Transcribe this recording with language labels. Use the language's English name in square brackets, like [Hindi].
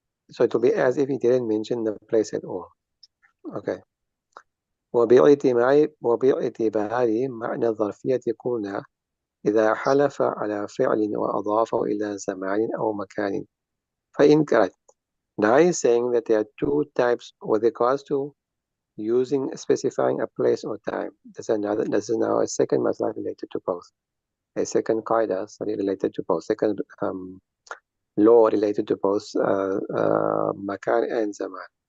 [English] So it will be as if he didn't mention the place at all. Okay. [Arabic] وباعتبار معنى الظرفية قلنا إذا حلف على فعل وأضافه إلى زمان أو مكان فإن كانت. [English] Now he's saying that there are two types with regards to specifying a place or time. This is now a second masla related to both. A second qaida study related to both. Second law related to both makan and zaman.